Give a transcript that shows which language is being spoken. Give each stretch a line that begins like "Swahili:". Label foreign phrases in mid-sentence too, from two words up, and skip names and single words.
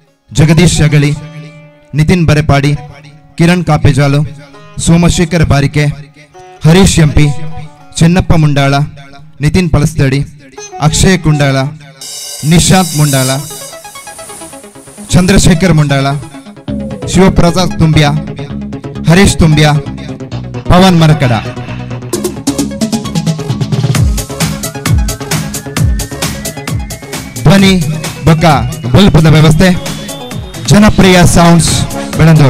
Tulu: ಜಗದೀಶ್ ಶಗಳಿ, ನಿತಿನ್ ಬರೆಪಾಡಿ, ಕಿರಣ್ ಕಾಪೆಜಾಲು, ಸೋಮಶೇಖರ್ ಬಾರಿಕೆ, ಹರೀಶ್ ಎಂಪಿ, ಚೆನ್ನಪ್ಪ ಮುಂಡಾಳ, ನಿತಿನ್ ಪಲಸ್ತಡಿ, ಅಕ್ಷಯ್ ಕುಂಡಾಳ, ನಿಶಾಂತ್ ಮುಂಡಾಳ, ಚಂದ್ರಶೇಖರ್ ಮುಂಡಾಳ, ಶಿವಪ್ರಸಾದ್ ತುಂಬ್ಯ, ಹರೀಶ್ ತುಂಬ್ಯ, ಪವನ್ ಮರಕಡ. ಧ್ವನಿ ಬೊಕ್ಕ ಬಲ್ಪದ ವ್ಯವಸ್ಥೆ ಜನಪ್ರಿಯ ಸೌಂಡ್ಸ್ ಬೆಳಂದೂರು.